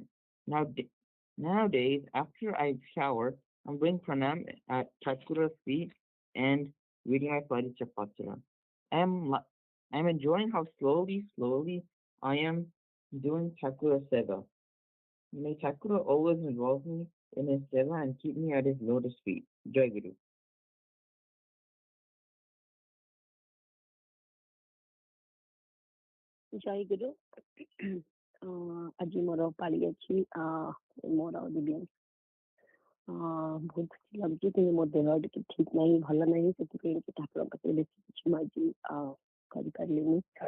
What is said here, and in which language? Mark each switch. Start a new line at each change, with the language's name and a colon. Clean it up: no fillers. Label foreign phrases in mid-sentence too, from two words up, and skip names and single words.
English: Now, nowadays, after I shower, I'm doing pranam at Chakura's feet and reading my Parichapatra. I'm li- I'm enjoying how slowly I am doing Thakura Seva. May Thakura always involve me in his Seva and keep me at his lotus feet. Jai Guru.
Odia: ଜୟ ଗୁରୁ ଆଜି ମୋର ପାଳି ଅଛି ମୋର ଦିବ୍ୟାଂଶ ବହୁତ ଖୁସି ଲାଗୁଛି କିନ୍ତୁ ମୋ ଦେହ ଟିକେ ଠିକ ନାହିଁ ଭଲ ନାହିଁ ସେଥିପାଇଁ କି ଠାକୁରଙ୍କ ପାଖରେ ବେଶୀ କିଛି ମୁଁ ଆଜି କରିପାରିଲିନି